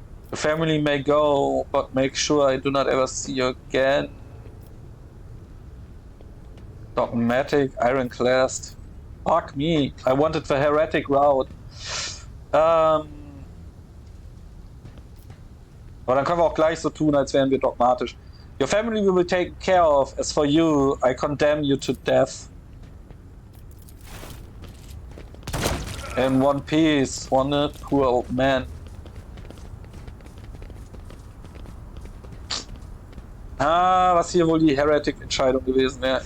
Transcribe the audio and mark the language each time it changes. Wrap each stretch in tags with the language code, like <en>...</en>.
<en>The family may go, but make sure I do not ever see you again. Dogmatic, ironclad. Fuck me. I wanted the heretic route.</en> <de>Aber dann können wir auch gleich so tun, als wären wir dogmatisch.</de> <en>Your family will be taken care of. As for you, I condemn you to death. In one piece, one poor old man.</en> <de>Was hier wohl die Heretic-Entscheidung gewesen wäre.</de>